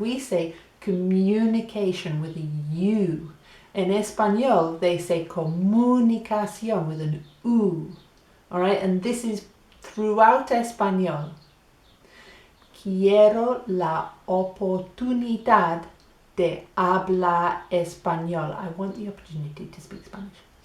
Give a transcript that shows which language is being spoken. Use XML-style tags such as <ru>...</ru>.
<en>We say communication with a U. In español, they say comunicación with an U. All right, and this is throughout español.</en> <es>Quiero la oportunidad de hablar español.</es> <en>I want the opportunity to speak Spanish.</en>